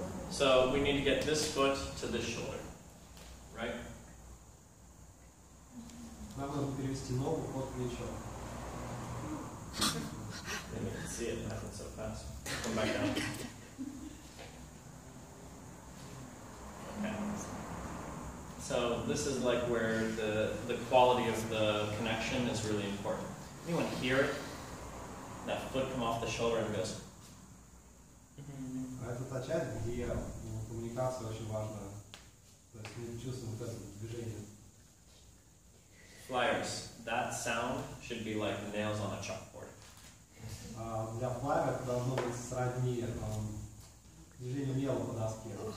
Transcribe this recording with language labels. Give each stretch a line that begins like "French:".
English: So we need to get this foot to this shoulder, right?
Russian: Нам нужно перевести ногу под плечо.
English: And you can see it happen so fast. Come back down. Okay. So this is like where the quality of the connection is really important. Anyone hear it? That foot come off the shoulder and goes.
Russian: А это та часть, где коммуникация очень важна. То есть мы чувствуем вот это движение.
English: Flyers. That sound should be like nails on a chalkboard.
Russian: Для флайера это должно быть сродни движению мела по доске.